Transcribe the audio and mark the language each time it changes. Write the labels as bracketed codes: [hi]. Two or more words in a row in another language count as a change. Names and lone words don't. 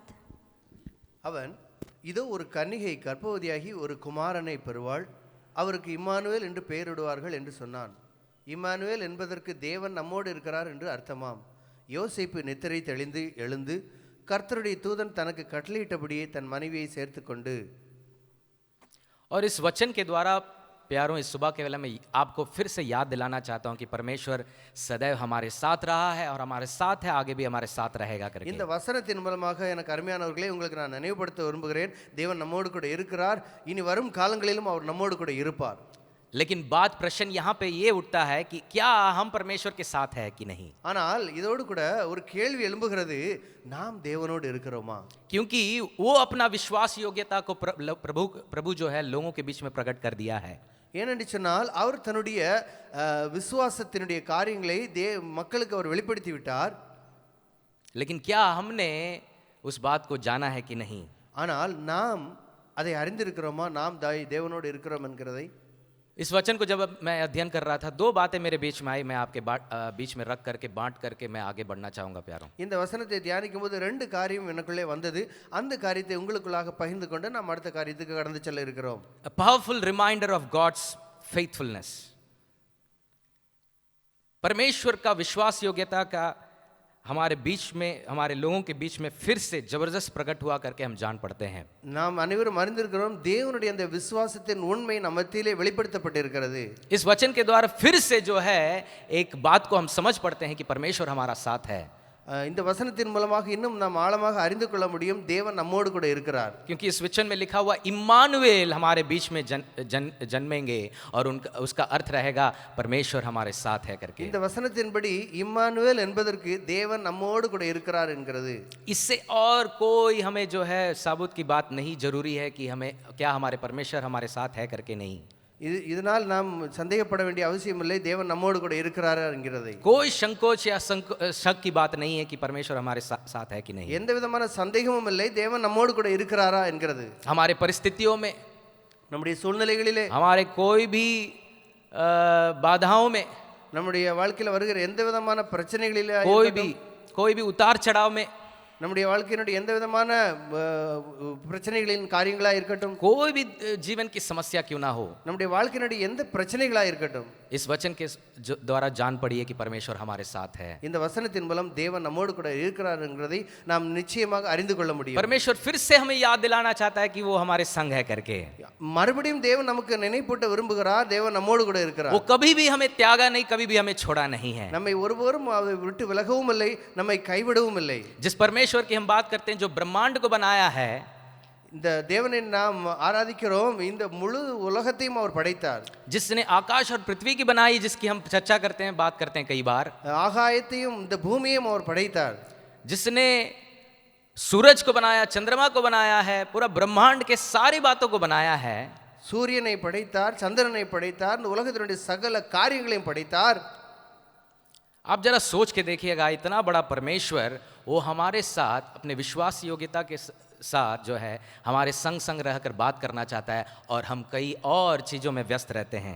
[ta] அவன் இதோ ஒரு கன்னிகை கர்ப்பவதியாகி ஒரு குமாரனை பெறுவாள், அவருக்கு இம்மானுவேல் என்று பெயரிடுவார்கள் என்று சொன்னான். இம்மானுவேல் என்பதற்கு தேவன் நம்மோடு இருக்கிறார் என்று அர்த்தமாம். யோசேப்பு நித்திரை தெளிந்து எழுந்து கர்த்தருடைய தூதன் தனக்கு கட்டளையிட்டபடியே தன் மனைவியை சேர்த்து கொண்டு. [hi] और इस वचन के द्वारा प्यारों, इस सुबह के वेला में आपको फिर से याद दिलाना चाहता हूं कि परमेश्वर सदैव हमारे साथ रहा है और हमारे साथ है, आगे भी हमारे साथ रहेगा करके. [ta] இந்த வசனத்தின் மூலமாக எனக்கு அருமையானவர்களே உங்களுக்கு நான் நினைவுபடுத்த விரும்புகிறேன், தேவன் நம்மோடு கூட இருக்கிறார், இனி வரும் காலங்களிலும் அவர் நம்மோடு கூட இருப்பார். [hi] लेकिन बात प्रश्न यहाँ पे ये उठता है कि क्या हम परमेश्वर के साथ है कि नहीं. [ta] ஆனால் இதோடு கூட ஒரு கேள்வி எழும்புகிறது, நாம் தேவனோடு இருக்கிறோமா? [hi] क्योंकि वो अपना विश्वास योग्यता को प्रभु जो है लोगों के बीच में प्रकट कर दिया है. [ta] ஏனென்று சொன்னால் அவர் தன்னுடைய விசுவாசத்தினுடைய காரியங்களை மக்களுக்கு அவர் வெளிப்படுத்தி விட்டார். [hi] लेकिन क्या हमने उस बात को जाना है कि नहीं. [ta] ஆனால் நாம் அதை அறிந்திருக்கிறோமா, நாம் தேவனோடு இருக்கிறோம் என்கிறதை? [hi] इस वचन को जब मैं अध्ययन कर रहा था, दो बातें मेरे बीच में आई, मैं आपके बीच में रख करके बांट करके मैं आगे बढ़ना चाहूँगा प्यारों. [ta] இந்த வசனத்தை தியானிக்கும் போது ரெண்டு காரியம் எனக்குள்ளே வந்தது, அந்த காரியத்தை உங்களுக்குள்ளாக பகிர்ந்து கொண்டு நாம் அடுத்த காரியத்துக்கு கடந்து செல்ல இருக்கிறோம். [en] A powerful reminder of God's faithfulness. [hi] परमेश्वर का विश्वास योग्यता का हमारे बीच में, हमारे लोगों के बीच में फिर से जबरदस्त प्रकट हुआ करके हम जान पड़ते हैं. [ta] நாம் அனைவரும் அறிந்திருக்கிறோம், தேவனுடைய அந்த விசுவாசத்தின் உண்மை நம்ம மத்தியிலே வெளிப்படுத்தப்பட்டிருக்கிறது. [hi] इस वचन के द्वारा फिर से जो है एक बात को हम समझ पड़ते हैं कि परमेश्वर हमारा साथ है. [ta] இந்த வசனத்தின் மூலமாக இன்னும் நாம் ஆழமாக அறிந்து கொள்ள முடியும், தேவன் நம்மோடு கூட இருக்கிறார். [hi] क्योंकि इस वचन में लिखा हुआ इम्मानुएल हमारे बीच में जन्मेंगे और उनका उसका अर्थ रहेगा परमेश्वर हमारे साथ है करके. [ta] இந்த வசனத்தின்படி இம்மானுவேல் என்பதற்கு தேவன் நம்மோடு கூட இருக்கிறார் என்கிறது. [hi] इससे और कोई हमें जो है साबुत की बात नहीं जरूरी है कि हमें क्या हमारे परमेश्वर हमारे साथ है करके नहीं. [ta] இதனால் நாம் சந்தேகப்பட வேண்டிய அவசியம் இல்லை, தேவன் நம்மோடு கூட இருக்கிறார் என்கிறதை. [hi] कोई संकोच या शक की बात नहीं है कि परमेश्वर हमारे साथ है कि नहीं. [ta] எந்த விதமான சந்தேகமும் இல்லை, தேவன் நம்மோடு கூட இருக்கிறாரா என்கிறது. [hi] हमारे परिस्थितियों में, [ta] நம்முடைய சூழ்நிலைகளிலே, [hi] हमारे कोई भी बाधाओं में, [ta] நம்முடைய வாழ்க்கையில் வருகிற எந்த விதமான பிரச்சனைகளிலே, [hi] कोई भी उतार चढ़ाव में, [ta] நம்முடைய வாழ்க்கையினுடைய எந்த விதமான பிரச்சனைகளின் காரியங்களா இருக்கட்டும், [hi] कोई भी जीवन की समस्या क्यों ना हो, [ta] நம்முடைய வாழ்க்கையினுடைய எந்த பிரச்சனைகளா இருக்கட்டும், [hi] इस वचन के द्वारा जान पड़िए कि परमेश्वर हमारे साथ है. [ta] இந்த வசனத்தின் மூலம் தேவன் நம்மோடு கூட இருக்கிறார் என்கிறதை நாம் நிச்சயமாக அறிந்து கொள்ள முடியும். [hi] परमेश्वर फिर से हमें याद दिलाना चाहता है कि वो हमारे संग है करके. [ta] மறுபடியும் தேவன் நமக்கு நினைப்பூட்ட விரும்புகிறார், தேவன் நம்மோடு கூட இருக்கிறார். [hi] वो कभी भी हमें त्यागा नहीं, कभी भी हमें छोड़ा नहीं है. [ta] நம்மை ஒருபோதும் விட்டு விலகவும் இல்லை, நம்மை கைவிடவும் இல்லை. [hi] जिस परमेश्वर की हम बात करते हैं, जो ब्रह्मांड को बनाया है, [ta] இந்த தேவனை நாம் ஆராதிக்கிறோம், இந்த முழு உலகத்தையும் அவர் படைத்தார். [hi] जिसने आकाश और पृथ्वी की बनाई, जिसकी हम चर्चा करते हैं, बात करते हैं कई बार, [ta] ஆகாயத்தையும் இந்த பூமியையும் அவர் படைத்தார். [hi] जिसने सूरज को बनाया, चंद्रमा को बनाया है, पूरा ब्रह्मांड के सारी बातों को बनाया है. [ta] சூரியனை படைத்தார், சந்திரனை படைத்தார், இந்த உலகத்தினுடைய சகல காரியங்களையும் படைத்தார். [hi] आप जरा सोच के देखिएगा, इतना बड़ा परमेश्वर वो हमारे साथ अपने विश्वास योग्यता के साथ जो है हमारे संग संग रहकर बात करना चाहता है, और हम कई और चीज़ों में व्यस्त रहते हैं.